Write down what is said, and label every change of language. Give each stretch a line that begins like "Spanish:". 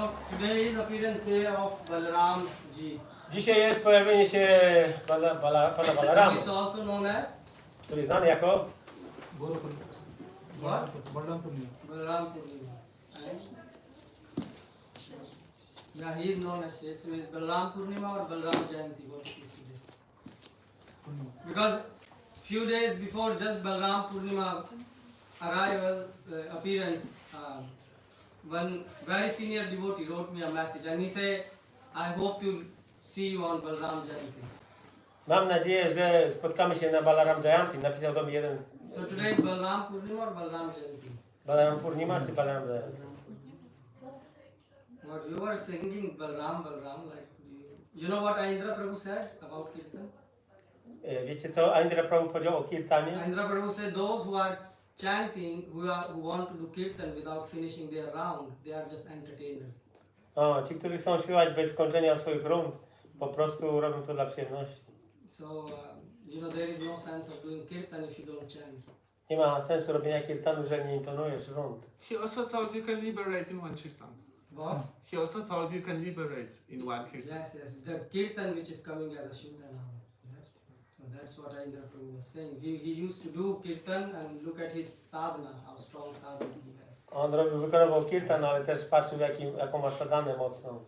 English: Today is appearance day of Balaram ji.
Polish: Dzisiaj jest pojawienie się Pana Balarama,
English: It's also known as
Polish: który znany jako
English: what? Balaram Purnima. Yeah, he is known as this. So is Balaram Purnima or Balaram Jayanti? What it is today? Because few days before just Balaram Purnima arrival appearance, one very senior devotee wrote me a message and he said, I hope to see you on Balaram Jayanti.
Polish: Mam nadzieję, że spotkamy się na Balaram Jayanti. Napisał do mnie jeden.
English: So today is Balaram Purnima or Balaram Jayanti?
Polish: Balaram Purnima czy Balaram Jayanti?
English: What you were singing Balaram, Balaram, like you know what Indra Prabhu said about Kirtan?
Polish: Wiecie co Indra Prabhu powiedział o kirtanie?
English: Indra Prabhu said those who are chanting, who want to do Kirtan without finishing their round, they are just entertainers.
Polish: O, ci, którzy chcą śpiewać bez skończenia swoich rund, po prostu robią to dla przyjemności.
English: So, you know, there is no sense of doing Kirtan if you don't chant.
Polish: Nie ma sensu robienia kirtanu, jeżeli nie intonujesz rund.
English: He also told you can liberate in one kirtan. What? He also told you can liberate in one kirtan. Yes, yes. The Kirtan which is coming as a Shudana. Yes. So that's what Indra Prabhu was saying. He used to do Kirtan and look at his sadhana, how strong sadhana he had.
Polish: On wykonywał kirtan, ale też patrzył jaką ma sadanę mocną.